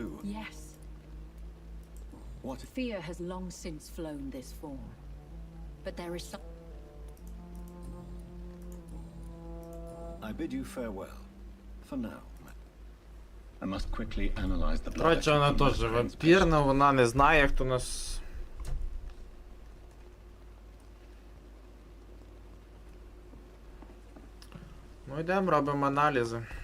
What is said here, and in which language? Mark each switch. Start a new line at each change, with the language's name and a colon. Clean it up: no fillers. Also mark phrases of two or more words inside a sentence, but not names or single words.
English: Yes. What? Fear has long since flown this form. But there is some... I bid you farewell. For now. I must quickly analyze the blood.
Ukrainian: Коротше, вона теж вампірна, вона не знає, хто нас... Ну йдемо, робимо аналізи.